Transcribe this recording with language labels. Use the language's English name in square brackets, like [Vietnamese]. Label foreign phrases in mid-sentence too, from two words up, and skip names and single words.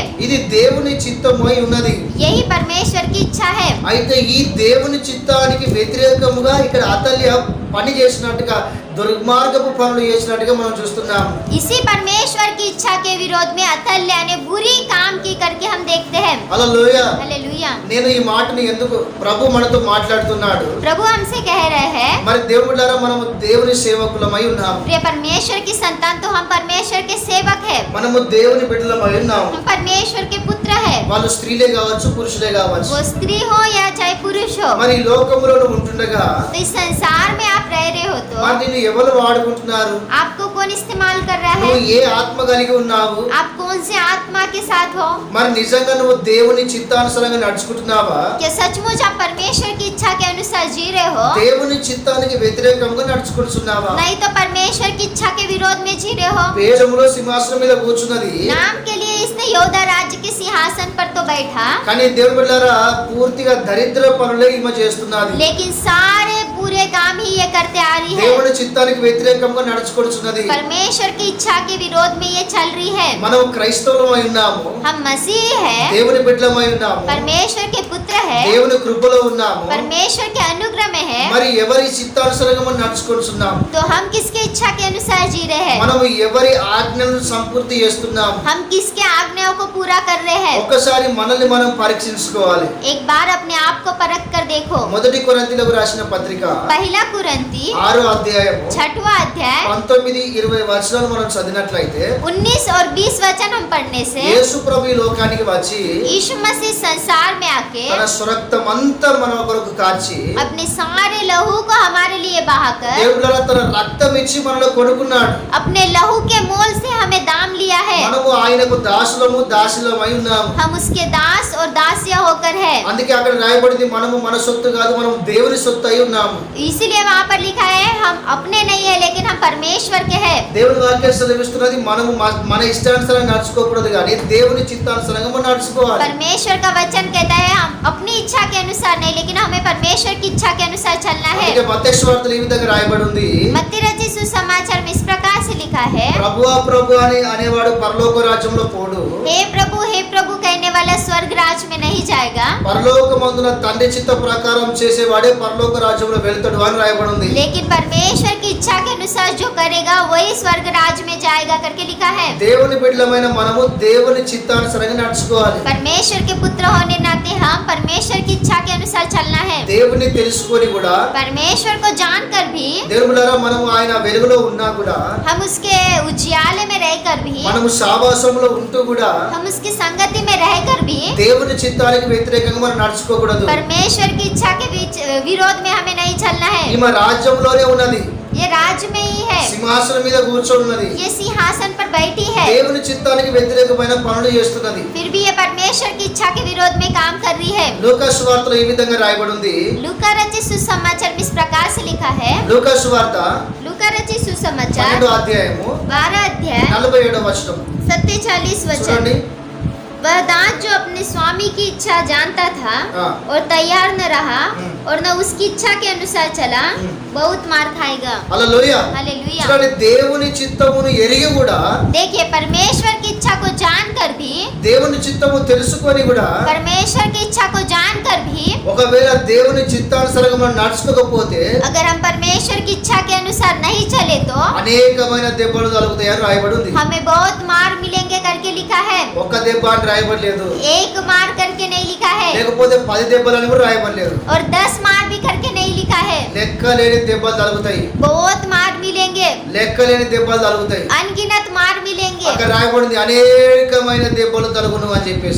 [Telugu] ఇది దేవుని చిత్తమై ఉన్నది. [Hindi] यही परमेश्वर की इच्छा है। [Telugu] అయితే ఈ దేవుని చిత్తానికి వ్యతిరేకముగా ఇక్కడ అతల్య పని చేసినట్టుగా దుర్మార్గపు పనులు చేసినట్టుగా మనం చూస్తున్నాం. [Hindi] इसी परमेश्वर की इच्छा के विरोध में अतल्या ने बुरी काम की करके हम देखते हैं। [Telugu] హల్లెలూయా. [Hindi] हालेलुया। [Telugu] నేను ఈ మాటని ఎందుకు ప్రభు మనతో మాట్లాడుతున్నాడు. [Hindi] प्रभु हमसे कह रहे हैं, [Telugu] మరి దేవుడారా మనము దేవుని సేవకులమై ఉన్నాము. [Hindi] प्रिय परमेश्वर की संतान तो हम परमेश्वर के सेवक है। [Telugu] మనము దేవుని బిడ్డలమై ఉన్నాము. [Hindi] हम परमेश्वर के पुत्र है। [Telugu] వాళ్ళు స్త్రీలే కావచ్చు పురుషులే కావచ్చు. [Hindi] वो स्त्री हो या चाहे पुरुष हो, [Telugu] మరి ఈ లోకములో ఉంటుండగా [Hindi] तो इस संसार में आप रह ले रहे हो तो [Telugu] మరి నిన్ను ఎవరు వాడుకుంటున్నారు? [Hindi] आपको कौन इस्तेमाल कर रहा [Telugu] నువ్వు [Hindi] है? [Telugu] ఏ ఆత్మ కలిగి ఉన్నావు? [Hindi] आप कौन से आत्मा के साथ हो? [Telugu] మరి నిజంగా నువ్వు దేవుని చిత్తానుసారంగా నడుచుకుంటున్నావా? [Hindi] क्या सचमुच आप परमेश्वर की इच्छा के अनुसार जी रहे हो? [Telugu] దేవుని చిత్తానికి వ్యతిరేకంగా నడుచుకుంటున్నావా? [Hindi] नहीं तो परमेश्वर की इच्छा के विरोध में जी रहे हो। [Telugu] పేజములో సింహాసనం మీద కూర్చున్నది, [Hindi] नाम के लिए इसने यहूदा राज्य के सिंहासन पर तो बैठा, [Telugu] కానీ దేవుని బిడ్డలారా పూర్తిగా దరిద్ర పనులే ఈమె చేస్తున్నది. [Hindi] लेकिन सारे बुरे काम ही ये करते आ रही है। [Telugu] దేవుని చిత్తానికి వ్యతిరేకంగా నడుచుకుంటున్నది. [Hindi] परमेश्वर की इच्छा के विरोध में ये चल रही है। [Telugu] మనం క్రైస్తవులమై ఉన్నాము, [Hindi] हम मसीह है, [Telugu] దేవుని బిడ్డలమై ఉన్నాము, [Hindi] परमेश्वर के पुत्र है, [Telugu] దేవుని కృపలో ఉన్నాము. [Hindi] परमेश्वर के अनुग्रह में है, [Telugu] మరి ఎవరి చిత్తానుసారంగా మనం నడుచుకుంటున్నాము? [Hindi] तो हम किसके इच्छा के अनुसार जी रहे हैं? [Telugu] మనం ఎవరి ఆజ్ఞలను సంపూర్తి చేస్తున్నాము? [Hindi] हम किसके आज्ञाओं को पूरा कर रहे हैं? [Telugu] ఒక్కసారి మనల్ని మనం పరీక్షించుకోవాలి. [Hindi] एक बार अपने आप को परख कर देखो। [Telugu] మొదటి కొరింథీయులకు రాసిన పత్రిక [Hindi] पहला कुरंती [Telugu] 6వ అధ్యాయము [Hindi] 6वां अध्याय [Telugu] 19-20 వచనాలు మనం చదివినట్లయితే [Hindi] 19 और 20 वचन हम पढ़ने से [Telugu] యేసు ప్రభు ఈ లోకానికి వచ్చి [Hindi] यीशु मसीह संसार में आके [Telugu] తన స్వరక్తమంతా మన కొరకు కార్చి [Hindi] अपने सारे लहू को हमारे लिए बहाकर [Telugu] దేవుడు తన రక్తం ఇచ్చి మనలో కొనుక్కున్నాడు. [Hindi] अपने लहू के मोल से हमें दाम लिया है। [Telugu] మనము ఆయనకు దాసులము దాసులమై ఉన్నాము. [Hindi] हम उसके दास और दासिया होकर है। [Telugu] అందుకే అక్కడ రాయబడింది మనము మన సొత్తు కాదు, మనం దేవుని సొత్తు అయి ఉన్నాము. [Hindi] इसीलिए वहाँ पर लिखा है हम अपने नहीं है लेकिन हम परमेश्वर के हैं। [Telugu] దేవుని వాక్యం సెలవిస్తున్నది మనము మన ఇష్టానుసారంగా నడుచుకోకూడదు కానీ దేవుని చిత్తానుసారంగా మనం నడుచుకోవాలి. [Hindi] परमेश्वर का वचन कहता है हम अपनी इच्छा के अनुसार नहीं लेकिन हमें परमेश्वर की इच्छा के अनुसार चलना है। [Telugu] అందుకే మత్తయి సువార్తలో ఈ విధంగా రాయబడి ఉంది, [Hindi] मत्ती रचित सुसमाचार में इस प्रकार से लिखा है, [Telugu] ప్రభువా ప్రభు అని అనేవాడు పరలోక రాజ్యంలో పోడు, [Hindi] हे प्रभु कहने वाला स्वर्ग राज में नहीं जाएगा, [Telugu] పరలోకమందున తండ్రి చిత్త ప్రకారం చేసేవాడే పరలోక రాజ్యంలో వెళ్తాడు అని రాయబడి ఉంది. [Hindi] लेकिन परमेश्वर की इच्छा के अनुसार जो करेगा वही स्वर्ग राज में जाएगा करके लिखा है। [Telugu] దేవుని బిడ్డలమైన మనము దేవుని చిత్తానుసారంగా నడుచుకోవాలి. [Hindi] परमेश्वर के पुत्र होने नाते हम परमेश्वर की इच्छा के अनुसार चलना है। [Telugu] దేవుని తెలుసుకొని కూడా [Hindi] परमेश्वर को जानकर भी [Telugu] దేవుని బిడ్డలారా మనము ఆయన వెలుగులో ఉన్నా కూడా [Hindi] हम उसके उजियाले में रहकर भी [Telugu] మనము సావాసంలో ఉంటూ కూడా [Hindi] हम उसकी संगति में रहकर भी [Telugu] దేవుని చిత్తానికి వ్యతిరేకంగా మనం నడుచుకోకూడదు. [Hindi] परमेश्वर की इच्छा के विरोध में हमें नहीं चलना है। [Telugu] ఈమె రాజ్యంలోనే ఉన్నది, [Hindi] ये राज्य में ही है, [Telugu] సింహాసనం మీద కూర్చొని ఉన్నది, [Hindi] ये सिंहासन पर बैठी है, [Telugu] దేవుని చిత్తానికి వ్యతిరేకమైన పనులు చేస్తున్నది. [Hindi] फिर भी ये परमेश्वर की इच्छा के विरोध में काम कर रही है। [Telugu] లూకా సువార్తలో ఈ విధంగా రాయబడి ఉంది, [Hindi] लूका रचित सुसमाचार में इस प्रकार से लिखा है, [Telugu] లూకా సువార్త [Hindi] लूका रचित सुसमाचार [Telugu] 12వ అధ్యాయము [Hindi] 12 अध्याय [Telugu] 47వ వచనం [Hindi] 47 वचन, [Telugu] చూడండి. [Hindi] वह दास जो अपने स्वामी की इच्छा जानता था हाँ। और तैयार न रहा हम्म। और न उसकी इच्छा के अनुसार चला, बहुत मार खाएगा। [Telugu] హల్లెలూయా. [Hindi] हालेलुया। [Telugu] చూడండి, దేవుని చిత్తమును ఎరిగి కూడా, [Hindi] देखिए परमेश्वर की इच्छा को जानकर भी, [Telugu] దేవుని చిత్తము తెలుసుకొని కూడా [Hindi] परमेश्वर की इच्छा को जानकर भी [Telugu] ఒకవేళ దేవుని చిత్తానుసారంగా మనం నడుచుకోకపోతే [Hindi] अगर हम परमेश्वर की इच्छा के अनुसार नहीं चले तो [Telugu] అనేకమైన దెబ్బలు తగులుతాయని రాయబడి ఉంది. [Hindi] हमें बहुत मार मिलेंगे करके लिखा है। [Telugu] ఒక్క దెబ్బ అని రాయబడలేదు, [Hindi] एक मार करके नहीं लिखा है [Telugu] లేకపోతే 10 దెబ్బలని కూడా రాయబడలేదు. [Hindi] और 10 मार भी करके नहीं लिखा है। [Telugu] లెక్క లేని దెబ్బలు తగులుతాయి, [Hindi] बहुत मार मिलेंगे, [Telugu] లెక్క లేని దెబ్బలు తగులుతాయి. [Hindi] अनगिनत मार मिलेंगे। [Telugu] అక్కడ రాయబడింది అనేకమైన దెబ్బలు తగులును అని చెప్పేసి.